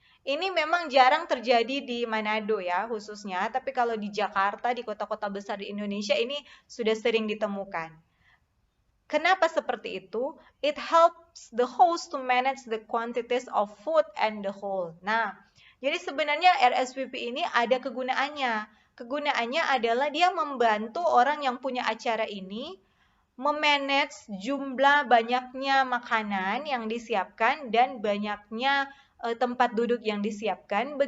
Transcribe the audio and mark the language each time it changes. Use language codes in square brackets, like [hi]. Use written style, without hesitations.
[id] Ini memang jarang terjadi di Manado ya khususnya, tapi kalau di Jakarta, di kota-kota besar di Indonesia ini sudah sering ditemukan. Kenapa seperti itu? [en] It helps the host to manage the quantities of food and the whole. [id] Nah, jadi sebenarnya RSVP ini ada kegunaannya. Kegunaannya adalah dia membantu orang yang punya acara ini memanage jumlah banyaknya makanan yang disiapkan dan banyaknya tempat duduk yang disiapkan.